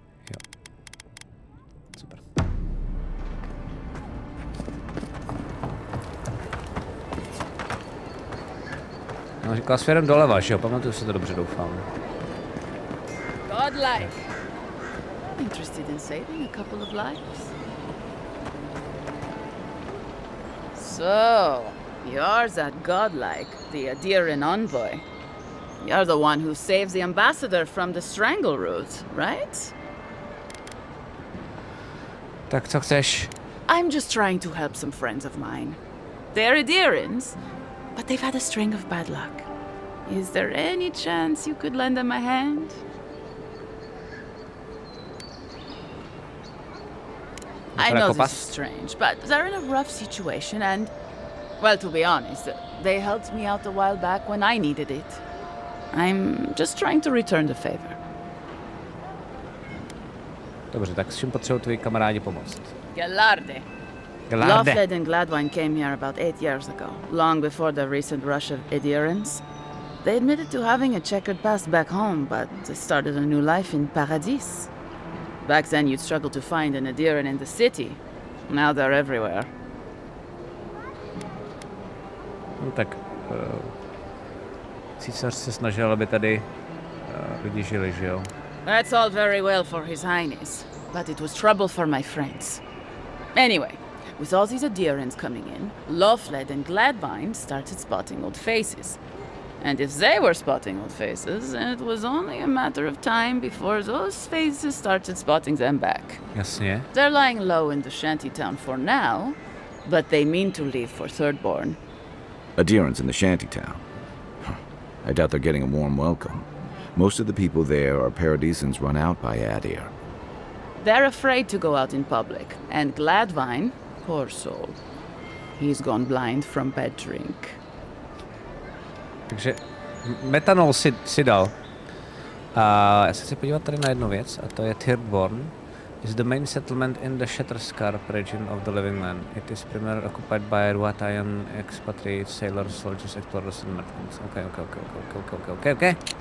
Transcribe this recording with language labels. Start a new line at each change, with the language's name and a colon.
Czech: Jo. Super. No, říkala směrem doleva, že jo? Pamatuju si to dobře, doufám.
English: Godlike. Interested in saving a couple of lives? So, you're that godlike, the Adiran envoy. You're the one who saves the ambassador from the strangle route, right?
Czech: Tak co chceš?
English: I'm just trying to help some friends of mine. They're Adirans, but they've had a string of bad luck. Is there any chance you could lend them a hand? I know this is strange, but they're in a rough situation and, well, to be honest, they helped me out a while back when I needed it. I'm just trying to return the favor.
Czech: Dobře, tak s čím potřebují tvoji kamarádi pomoct?
English: Galarde. Lofled and Gladwine came here about 8 years ago, long before the recent rush of adherents. They admitted to having a checkered past back home, but they started a new life in Paradis. Back then you'd struggle to find an adherent in the city. Now they're everywhere.
Czech: No tak, císař se snažil, aby tady lidi žili, že jo?
English: That's all very well for His Highness, but it was trouble for my friends. Anyway, with all these adherents coming in, Lofled and Gladwine started spotting old faces. And if they were spotting old faces, it was only a matter of time before those faces started spotting them back.
Czech: Jasně.
English: They're lying low in the shanty town for now, but they mean to leave for Thirdborn. Adherents in the shanty town? I doubt they're getting a warm welcome. Most of the people there are Paradisans run out by Adir. They're afraid to go out in public, and Gladwine, poor soul, he's gone blind from bad drink.
Czech: Takže metanol si dal. Já se chci podívat tady na jednu věc, a to je Thirdborn.
English: Is the main settlement in the Shatterscarp region of the Living Land. It is primarily occupied by Ruatayan expatriates, sailors, soldiers, explorers and merchants. Okay.